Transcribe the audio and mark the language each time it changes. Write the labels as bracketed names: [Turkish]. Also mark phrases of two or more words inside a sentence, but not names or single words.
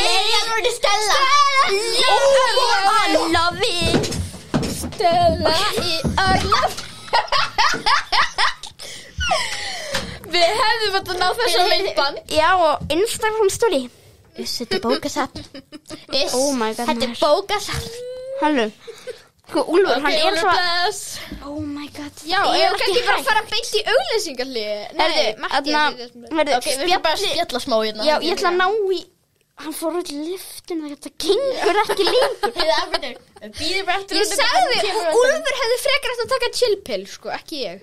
[Icelandic] Ég var Stella. Stella í Ólafi. Við hefðum að ná þess að myndband. Já, og Instagram story. Þetta er bókasafn. [English] Oh my god. [Icelandic] Þetta er bókasafn. Hallu. Úlfur, hann er svo. [English] Oh my god. [Icelandic] Já, ég kann ekki bara fara beint í auglýsingarhlið. Nei, Matti. Ok, við erum bara að spjalla smá hérna. Já, ég ætla að ná í. Hann fór út í lyftuna, þetta gengur ekki lengur. Ég sagði, Úlfur hefði frekar eftir að taka chillpill, sko, ekki ég.